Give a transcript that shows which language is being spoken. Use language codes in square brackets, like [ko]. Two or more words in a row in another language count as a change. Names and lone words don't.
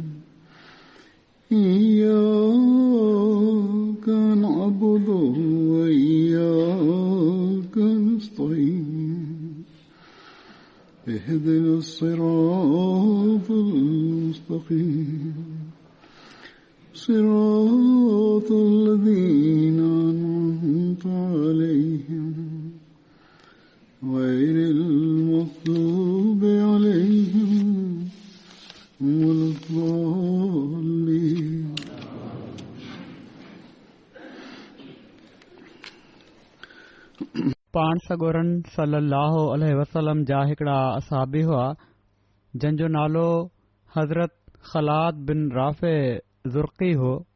[ar] إياك نعبد وإياك نستعين اهدنا الصراط المستقيم صراط الذين أنعمت عليهم غير المغضوب عليهم ولا الضالين. [sd] पाण सगोरन [ar] صلى الله عليه وسلم [sd] जा हिकिड़ा असहाबी हुआ जंहिंजो नालो हज़रत ख़लाद बिन राफ़े ज़ुर्क़ी हो।